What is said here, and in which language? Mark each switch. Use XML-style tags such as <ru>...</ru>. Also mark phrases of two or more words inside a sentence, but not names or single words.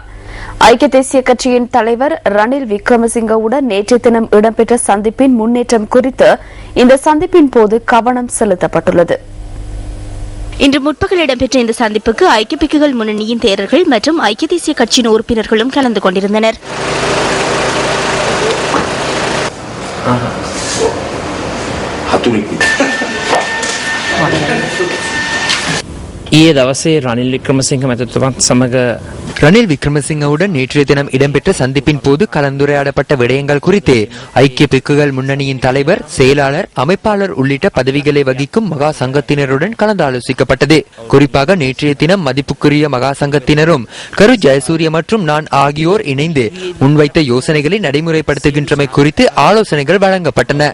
<ta>ஐக்கிய தேசிய கட்சியின் தலைவர் ரணில் விக்ரமசிங்கவுடன் நேற்று தினம் இடம்பெற்ற சந்திப்பின் முன்னேற்றம் குறித்து இந்த சந்திப்பின் போது கவனம் செலுத்தப்பட்டுள்ளது. இன்று முற்பகல் இடம்பெற்ற இந்த சந்திப்புக்கு ஐக்கிய பிக்குகள் முன்னணியின் தேரர்கள் மற்றும் ஐக்கிய தேசிய கட்சியின் உறுப்பினர்களும் கலந்து கொண்டிருந்தனர்.</ta> <si>ඊයේ දවසේ රනිල් වික්‍රමසිංහ මැතිතුමත් සමග</si> <ta>ரணில் விக்ரமசிங்கவுடன் நேற்றைய தினம் இடம்பெற்ற சந்திப்பின் போது கலந்துரையாடப்பட்ட விடயங்கள் குறித்து ஐக்கிய பிக்குகள் முன்னணியின் தலைவர், செயலாளர், அமைப்பாளர் உள்ளிட்ட பதவிகளை வகிக்கும் மகா சங்கத்தினருடன் கலந்தாலோசிக்கப்பட்டது. குறிப்பாக நேற்றைய தினம் மதிப்புக்குரிய மகா சங்கத்தினரும் கரு ஜெயசூரிய மற்றும் நான் ஆகியோர் இணைந்து முன்வைத்த யோசனைகளை நடைமுறைப்படுத்துகின்றமை குறித்து ஆலோசனைகள் வழங்கப்பட்டன.</ta>